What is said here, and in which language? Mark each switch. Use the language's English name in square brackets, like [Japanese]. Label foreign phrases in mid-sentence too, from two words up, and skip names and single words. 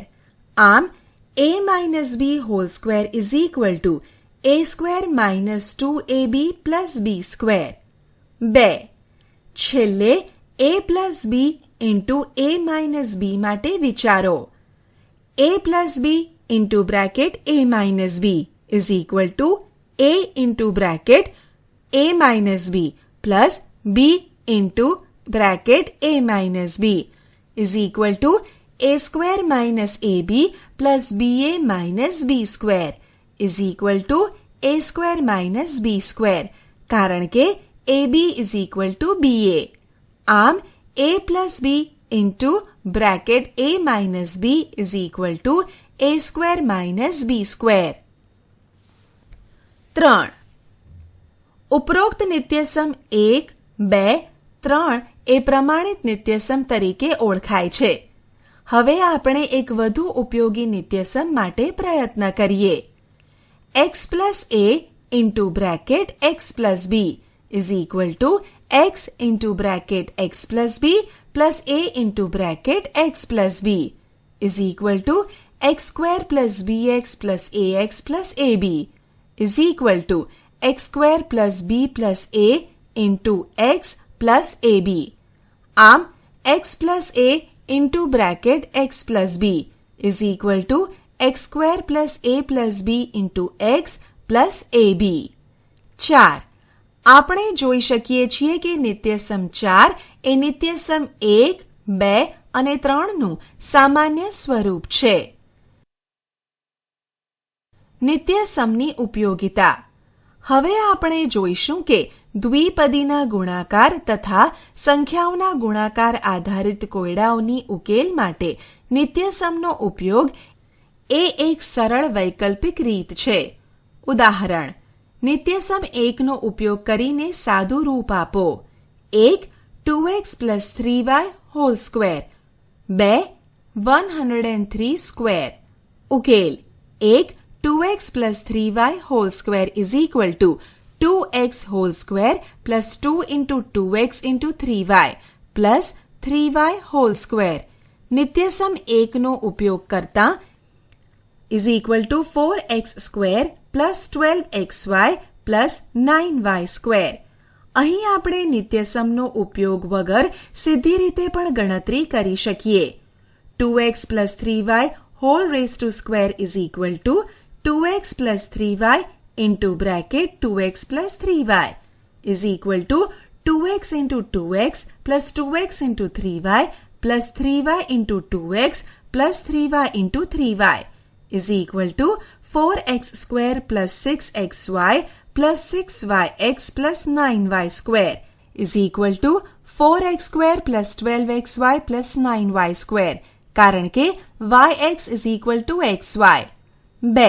[English] આમ a minus b whole square = a square minus 2ab plus b square. 2. છેલ્લે a plus b into a minus b [Gujarati] માટે વિચારો. [English] a plus b into bracket a minus b = a into bracket a minus b plus b into bracket a minus b = a square minus ab plus ba minus b square = a square minus b square [Gujarati] કારણ કે [English] ab = ba. આમ a plus b into bracket a minus b = a square minus b square. 3. [Gujarati] ઉપરોક્ત નિત્યસમ 1, 2, 3 એ પ્રમાણિત નિત્યસમ તરીકે ઓળખાય છે. હવે આપણે એક વધુ ઉપયોગી નિત્યસમ માટે પ્રયત્ન કરીએ. [English] x plus a into bracket x plus b = x into bracket x plus b plus a into bracket x plus b = x square plus bx plus ax plus ab = x square plus b plus a into x plus ab. આમ x plus a into bracket x plus b = x square plus a plus b into x plus ab. 4. [Gujarati] આપણે જોઈ શકીએ છીએ કે નિત્યસમ 4 એ નિત્યસમ 1, 2 અને 3નું સામાન્ય સ્વરૂપ છે. નિત્યસમની ઉપયોગિતા. હવે આપણે જોઈશું કે દ્વિપદીના ગુણાકાર તથા સંખ્યાઓના ગુણાકાર આધારિત કોયડાઓની ઉકેલ માટે નિત્યસમનો ઉપયોગ એ એક સરળ વૈકલ્પિક રીત છે. ઉદાહરણ: નિત્યસમ 1નો ઉપયોગ કરીને સાદું રૂપ આપો. [English] 1 2x plus 3y whole square 2 103 square. ઉકેલ: 1 2x plus 3y whole square = 2x whole square plus 2 into 2x into 3y plus 3y whole square. [Gujarati] નિત્યસમ 1નો ઉપયોગ કરતા [English] = 4x square plus 12xy plus 9y square. [Gujarati] અહીં આપણે નિત્યસમનો ઉપયોગ વગર સીધી રીતે પણ ગણતરી કરી શકીએ. [English] 2x plus 3y whole raised to square is equal to 2x plus 3y into bracket 2x plus 3y is equal to 2x into 2x plus 2x into 3y plus 3y into 2x plus 3y into 3y is equal to 4x square plus 6xy plus 6yx plus 9y square is equal to 4x square plus 12xy plus 9y square [Gujarati] કારણ કે [English] yx is equal to xy. 2.